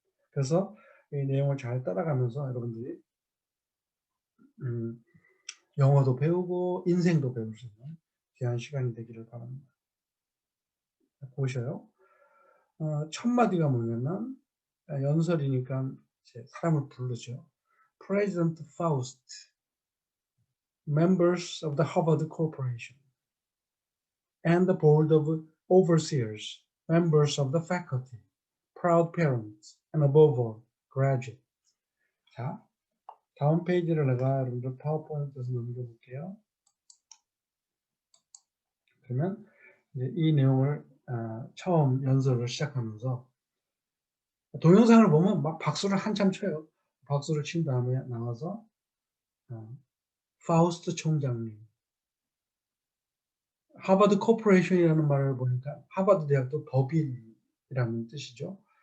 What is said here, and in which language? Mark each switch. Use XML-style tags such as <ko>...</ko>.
<ko>그래서 이 내용을 잘 따라가면서 여러분들이 영어도 배우고 인생도 배울 수 있는 귀한 시간이 되기를 바랍니다. 보셔요. 첫 마디가 뭐냐면 연설이니까 이제 사람을 부르죠.</ko> <en>President Faust, members of the Harvard Corporation, and the Board of Overseers, members of the faculty, proud parents, and above all, graduates.</en> <ko>자, 다음 페이지를 내가 여러분들 파워포인트에서 넘겨볼게요. 그러면 이제 이 내용을 처음 연설을 시작하면서 동영상을 보면 막 박수를 한참 쳐요. 박수를 친 다음에 나와서 파우스트 총장님, 하버드 코퍼레이션이라는 말을 보니까 하버드 대학도 법인이라는 뜻이죠.</ko>